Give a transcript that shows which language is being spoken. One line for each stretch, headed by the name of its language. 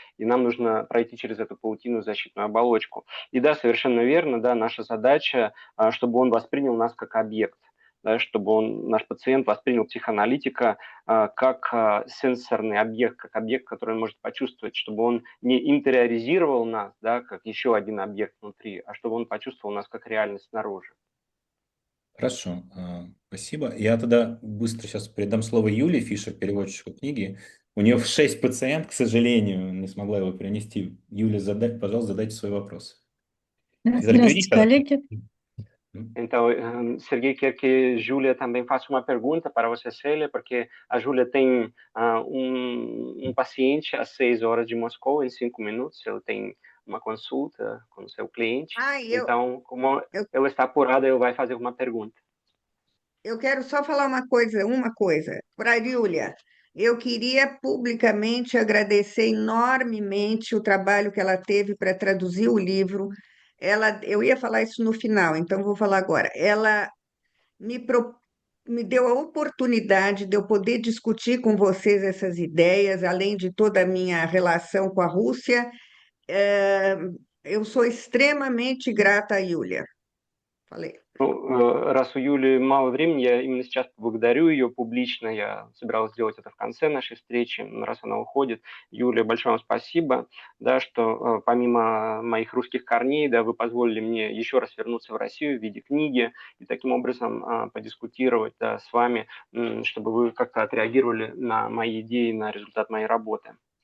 Russian: И нам нужно пройти через эту паутину защитную оболочку. И да, совершенно верно, да, наша задача, чтобы он воспринял нас как объект, да, чтобы наш пациент воспринял психоаналитика как сенсорный объект, как объект, который он может почувствовать, чтобы он не интериоризировал нас, да, как еще один объект внутри, а чтобы он почувствовал нас как реальность снаружи. Хорошо, спасибо. Я тогда быстро сейчас передам слово Юлии Фишер, переводчику книги. У нее 6 пациент, к сожалению, не смогла его принести. Юля, пожалуйста, задайте свой вопрос. Здравствуйте, коллеги.
Portuguese: Então, Serguei quer que Júlia também faça uma pergunta para você, Célia, porque a Júlia tem um paciente às 6 horas de Moscou, em 5 minutos, ele tem uma consulta com o seu cliente. Então, como ela está apurada, ele vai fazer uma pergunta. Eu quero só falar uma coisa. Para a Júlia, eu queria publicamente agradecer enormemente o trabalho que ela teve para traduzir o livro. Eu ia falar isso no final, então vou falar agora. Ela me deu a oportunidade de eu poder discutir com vocês essas ideias, além de toda a minha relação com a Rússia. Eu sou extremamente grata a Júlia. Falei.
Russian: Ну, раз у Юли мало времени, я именно сейчас поблагодарю ее публично. Я собирался сделать это в конце нашей встречи, но раз она уходит. Юля, большое вам спасибо, да, что помимо моих русских корней, да, вы позволили мне еще раз вернуться в Россию в виде книги и таким образом подискутировать, да, с вами, чтобы вы как-то отреагировали на мои идеи, на результат моей работы.